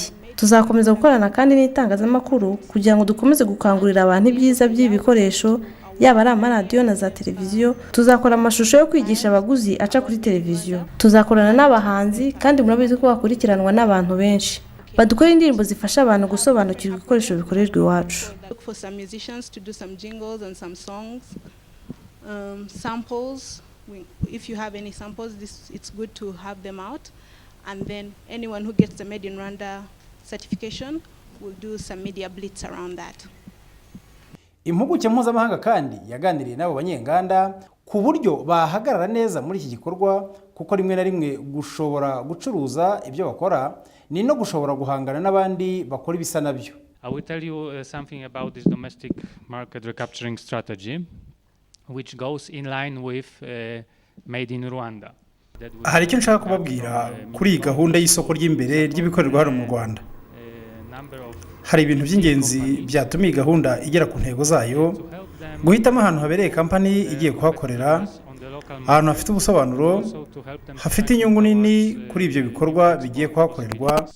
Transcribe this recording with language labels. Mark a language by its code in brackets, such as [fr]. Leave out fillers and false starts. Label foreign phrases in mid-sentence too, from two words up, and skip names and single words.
[rw] Tuzakomeza gukorana kandi n'itangazamakuru kugira ngo dukomeze gukangurira abantu ibyiza by'ibikoresho, yaba ari amaradiyo na za televiziyo. Tuzakora amashusho yo kwigisha abaguzi aca kuri televiziyo. Tuzakorana n'abahanzi kandi murabizi ko bakurikiranwa n'abantu benshi, badukora indirimbo zifasha abantu gusobanukirwa ibikoresho bikorerwa iwacu. [en] Samples, if you have any samples, it's good to have them out, and then anyone who gets the Made in Rwanda certification will do some media blitz around that. [rw] Impuguke mpuzamahanga kandi yaganiriye n'abo banyenganda ku buryo bahagarara neza muri iki gikorwa, kuko rimwe na rimwe gushobora gucuruza ibyo bakora ni no gushobora guhangana n'abandi bakora ibisa nabyo. [en] I will tell you something about this domestic market recapturing strategy, which goes in line with Made in Rwanda. [rw] Hari icyo nshaka kubabwira kuri iyi gahunda y'isoko ry'imbere ry'ibikorerwa hano mu Rwanda. Hari ibintu by'ingenzi byatuma iyi gahunda igera ku ntego zayo, guhitamo ahantu habereye kampani igiye kuhakorera, ahantu hafite ubusobanuro, hafite inyungu nini kuri ibyo bikorwa bigiye kuhakorerwa.